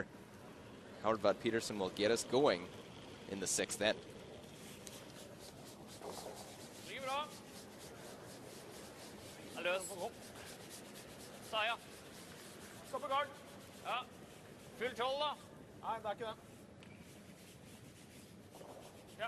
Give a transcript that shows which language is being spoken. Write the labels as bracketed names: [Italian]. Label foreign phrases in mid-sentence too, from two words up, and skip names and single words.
[English] Howard Vad Peterson will get us going in the 6th end. [Norwegian] Ligger bra. Er løs. Saja. Stå på gard. Ja. Full 12 da. Nei, det er ikke det. Ja.